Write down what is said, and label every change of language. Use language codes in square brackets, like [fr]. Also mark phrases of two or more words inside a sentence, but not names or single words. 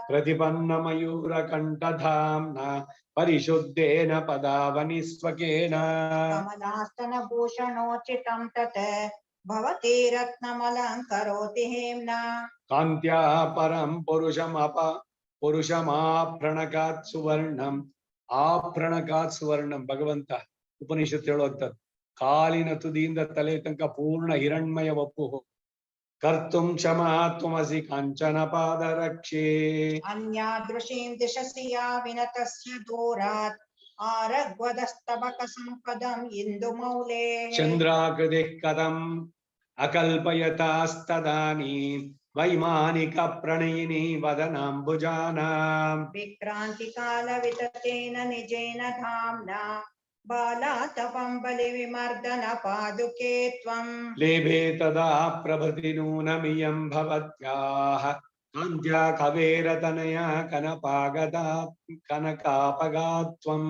[sa] प्रतिपन्न मयूरकण्ठधाम्ना परिशुद्धेन पदावनि स्वकेन कमलास्तन भूषणोचितं तत् भवती रत्नमलङ्करोति हेम्ना कान्त्या परं पुरुषमाप्रणकात् सुवर्णम् ಆಭರಣಕಾತ್ ಸುವರ್ಣಂ [kn] ಭಗವಂತ ಉಪನಿಷತ್ ಹೇಳುವಂಥದ್ದು ಕಾಲಿನ ತುದಿಯಿಂದ ತಲೆ ತನಕ ಪೂರ್ಣ ಹಿರಣ್ಮಯ [sa] ವಪು ಕರ್ತುಂ ಕ್ಷಮಾ ತ್ವಮಸಿ ಕಾಂಚನ ಪಾದರಕ್ಷೆ अन्यादृशीं दिशसि या विनतस्य दूरात् आरग्वदस्तबक सम्पदम् इन्दुमौले ಚಂದ್ರಾಕೃತಿ ಕದಂ ಅಕಲ್ಪಯತಾಸ್ತದಾನೀಂ ವೈಮಾನಿಕ ಪ್ರಣಯಿನಿ ವದನಾಂಬುಜಾನಾಂ विक्रान्तिकाल विततेन निजेन धाम्ना बालातपं बलिविमर्दन पादुके त्वम् लेभे तदा प्रभृति नूनमियं भवत्याः कान्त्या कवेरतनया कनपागदा कनकापगात्वम्